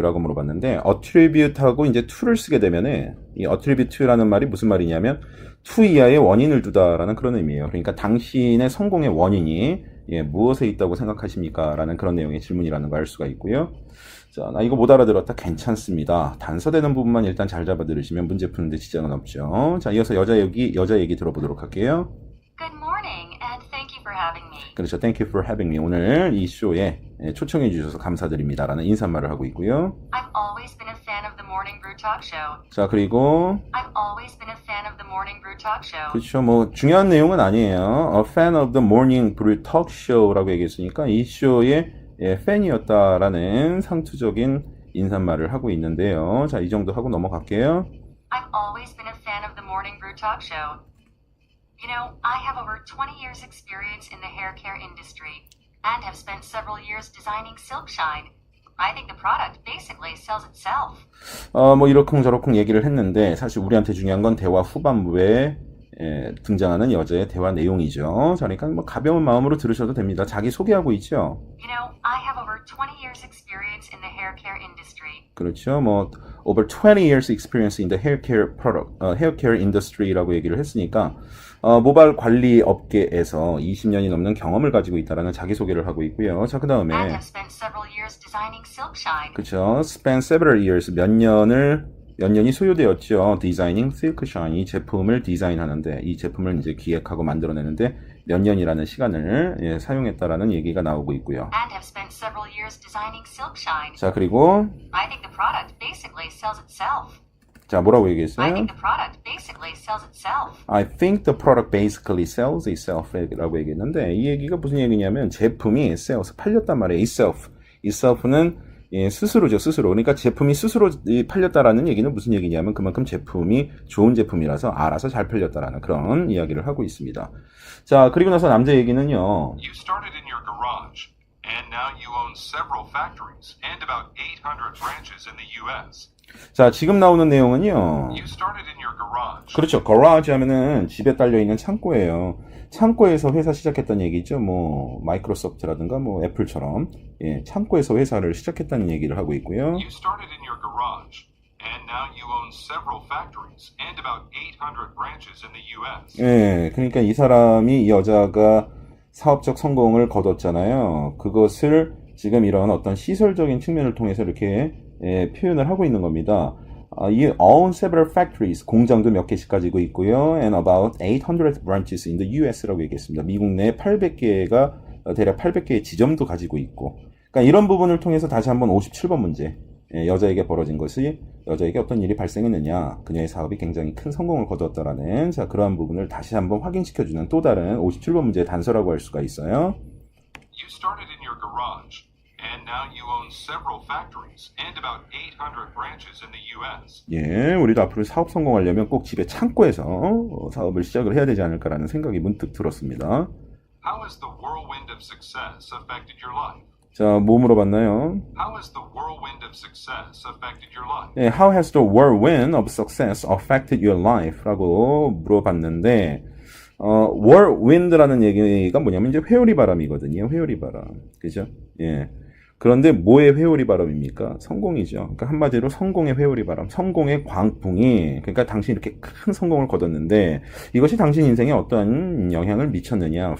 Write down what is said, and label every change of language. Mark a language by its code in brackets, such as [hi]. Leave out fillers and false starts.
[ko] 라고 물어봤는데 attribute하고 이제 to를 쓰게 되면은 이 attribute라는 말이 무슨 말이냐면 to 이하의 원인을 두다라는 그런 의미예요. 그러니까 당신의 성공의 원인이 무엇에 있다고 생각하십니까? 라는 그런 내용의 질문이라는 걸 알 수가 있고요. 자, 나 이거 못 알아들었다. 괜찮습니다. 단서되는 부분만 일단 잘 잡아 들으시면 문제 푸는데 지장은 없죠. 자, 이어서 여자 얘기 들어보도록 할게요. [en] Good morning, and thank you for having me. [ko] 그렇죠. [en] Thank you for having me. [ko] 오늘 이 쇼에 초청해 주셔서 감사드립니다라는 인사말을 하고 있고요. [en] I've always been a fan of the Morning Brew Talk Show. [ko] 자, 그리고 [en] I've always been a fan of the Morning Brew Talk Show. [ko] 그렇죠. 뭐 중요한 내용은 아니에요. [en] A fan of the Morning Brew Talk Show [ko] 라고 얘기했으니까 이 쇼의 팬이었다라는 상투적인 인사말을 하고 있는데요. 자, 이 정도 하고 넘어갈게요. [en] I've always been a fan of the Morning Brew Talk Show. You know, I have over 20 years experience in the hair care industry and have spent several years designing Silk Shine. I think the product basically sells itself. [ko] 뭐 이러쿵저러쿵 얘기를 했는데 사실 우리한테 중요한 건 대화 후반부에 등장하는 여자의 대화 내용이죠. 자, 그러니까 뭐 가벼운 마음으로 들으셔도 됩니다. 자기 소개하고 있죠. [en] You know, I have over 20 years experience in the hair care industry. [ko] 그렇죠. 뭐 [en] over 20 years experience in the hair care product, hair care industry [ko] 라고 얘기를 했으니까 모발 관리 업계에서 20년이 넘는 경험을 가지고 있다라는 자기소개를 하고 있고요. 자, 그다음에 [en] And have spent several years designing Silk Shine. [ko] 그렇죠. spend several years 몇 년이 소요되었죠. 디자이닝 Silk Shine 이 제품을 디자인하는데 이 제품을 이제 기획하고 만들어내는데 몇 년이라는 시간을 사용했다라는 얘기가 나오고 있고요. [en] And have spent several years designing Silk Shine. [ko] 자, 그리고 [en] I think the product basically sells itself. [ko] 자, 뭐라고 [en] I [ko] 얘기했어요? [en] think the product basically sells itself. I think the product basically sells itself [ko] 라고 얘기했는데 이 얘기가 무슨 얘기냐면 제품이 sells 팔렸단 말이에요. itself는 스스로죠, 스스로. 그러니까 제품이 스스로 팔렸다라는 얘기는 무슨 얘기냐면 그만큼 제품이 좋은 제품이라서 알아서 잘 팔렸다라는 그런 이야기를 하고 있습니다. 자, 그리고 나서 남자 얘기는요. [en] You started in your garage And now you own several factories and about 800 branches in the US. [ko] 자, 지금 나오는 내용은요. [en] You started in your garage. [ko] 그렇죠. garage 하면은 집에 딸려 있는 창고예요. 창고에서 회사 시작했다는 얘기죠. 뭐 마이크로소프트라든가 뭐 애플처럼 예, 창고에서 회사를 시작했다는 얘기를 하고 있고요. [en] You started in your garage. And now you own several factories and about 800 branches in the US. [ko] 예, 그러니까 이 사람이 이 여자가 사업적 성공을 거뒀잖아요. 그것을 지금 이런 어떤 시설적인 측면을 통해서 이렇게 예, 표현을 하고 있는 겁니다. [en] You own several factories, [ko] 공장도 몇 개씩 가지고 있고요. [en] And about 800 branches in the US라고 [ko] 얘기했습니다. 미국 내 800개가 대략 800개의 지점도 가지고 있고. 그러니까 이런 부분을 통해서 다시 한번 57번 문제. 예, 여자에게 벌어진 것이 여자에게 어떤 일이 발생했느냐, 그녀의 사업이 굉장히 큰 성공을 거두었다라는 자 그러한 부분을 다시 한번 확인시켜주는 또 다른 57번 문제의 단서라고 할 수가 있어요. [en] You started in your garage, and now you own several factories and about 800 branches in the US. [ko] 예, 우리도 앞으로 사업 성공하려면 꼭 집에 창고에서 사업을 시작을 해야 되지 않을까라는 생각이 문득 들었습니다. [en] How has the whirlwind of success affected your life? [ko] 자, 뭐 물어봤나요? [en] How has the whirlwind of success affected your life? 네, How has the whirlwind of success affected your life? [ko] 라고 물어봤는데 whirlwind라는 얘기가 뭐냐면 이제 회오리 바람이거든요. 회오리 바람. 그죠? 예. 그런데 뭐의 회오리 바람입니까? 성공이죠. 그러니까 한마디로 성공의 회오리 바람, 성공의 광풍이 그러니까 당신이 이렇게 큰 성공을 거뒀는데 이것이 당신 인생에 어떤 영향을 미쳤느냐?